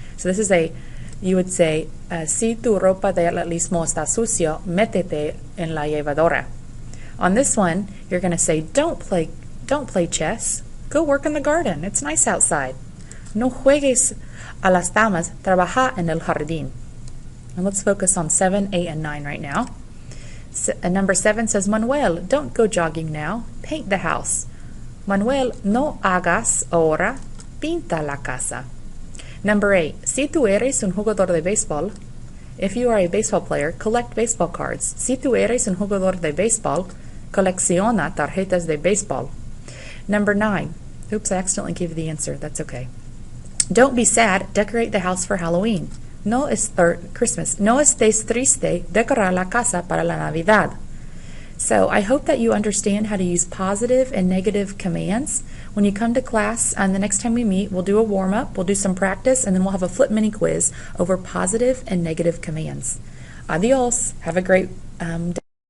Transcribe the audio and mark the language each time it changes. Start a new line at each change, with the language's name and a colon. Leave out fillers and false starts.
English: So this is you would say,
Spanish: si tu ropa de atletismo está sucio, métete en la llevadora.
English: On this one, you're going to say, don't play chess. Go work in the garden. It's nice outside.
Spanish: No juegues a las damas, trabaja en el jardín.
English: And let's focus on 7, 8, and 9 right now. Number 7 says, Manuel, don't go jogging now. Paint the house. Manuel,
Spanish: no hagas ahora. Pinta la casa.
English: Number 8,
Spanish: si tú eres un jugador de béisbol,
English: if you are a baseball player, collect baseball cards.
Spanish: Si tú eres un jugador de béisbol, colecciona tarjetas de béisbol.
English: Number 9, oops, I accidentally gave the answer. That's okay. Don't be sad, decorate the house for Halloween. Christmas.
Spanish: No estés triste, decorar la casa para la Navidad.
English: So I hope that you understand how to use positive and negative commands. When you come to class, and the next time we meet, we'll do a warm-up, we'll do some practice, and then we'll have a flip mini quiz over positive and negative commands. Adios. Have a great day.